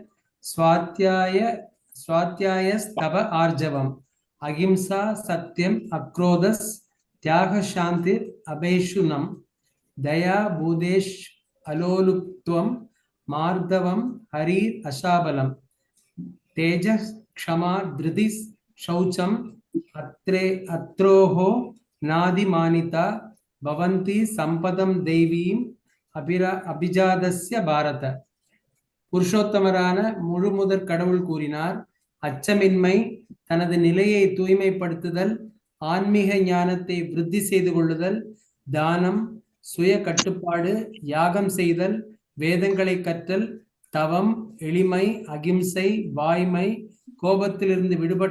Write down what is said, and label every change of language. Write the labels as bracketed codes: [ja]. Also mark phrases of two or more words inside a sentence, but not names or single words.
[sa] स्वाध्यायस्तप आर्जवम् अहिंसा सत्यम् अक्रोधस् त्याग शान्तिर् अपैशुनम् दया भूतेष् अलोलुप्त्वम् मार्दवम् ह्रीर् अचापलम् तेजस् क्षमा धृतिस् शौचम अत्रोहो नादिमानिता भवन्ति संपदम देवीम अभिजादस्य भारत. [ta] புருஷோத்தமரான முழுமுதற் கடவுள் கூறினார், அச்சமின்மை, தனது நிலையை தூய்மைப்படுத்துதல், ஆன்மீக ஞானத்தை விருத்தி செய்து கொள்ளுதல், தானம், சுய கட்டுப்பாடு, யாகம் செய்தல், வேதங்களை கற்றல், தவம், எளிமை, அகிம்சை, வாய்மை, கோபத்திலிருந்து விடுபட்ட